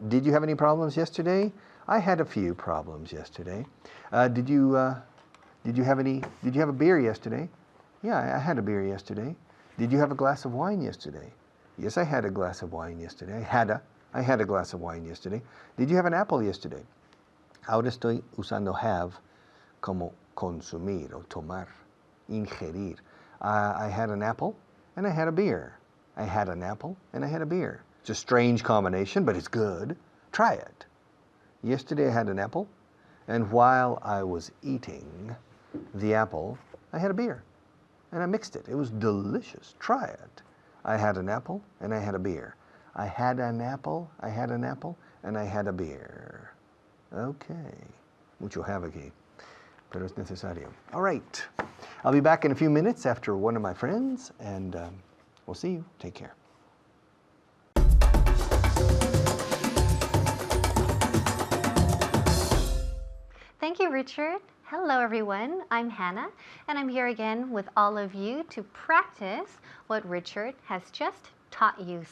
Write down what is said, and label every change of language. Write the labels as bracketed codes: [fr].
[en] Did you have any problems yesterday? I had a few problems yesterday. Did you have a beer yesterday? Yeah, I had a beer yesterday. Did you have a glass of wine yesterday? Yes, I had a glass of wine yesterday. I had a glass of wine yesterday. Did you have an apple yesterday? [es] Ahora estoy usando have como consumir o tomar, ingerir. [en] I had an apple and I had a beer. I had an apple and I had a beer. It's a strange combination, but it's good. Try it. Yesterday I had an apple, and while I was eating the apple, I had a beer. And I mixed it. It was delicious. Try it. I had an apple and I had a beer. I had an apple, and I had a beer. Okay. [es] Mucho have aquí, pero es necesario. [en] All right. I'll be back in a few minutes after one of my friends, and we'll see you. Take care. Thank you, Richard. Hello, everyone. I'm Hannah, and I'm here again with all of you to practice what Richard has just taught you.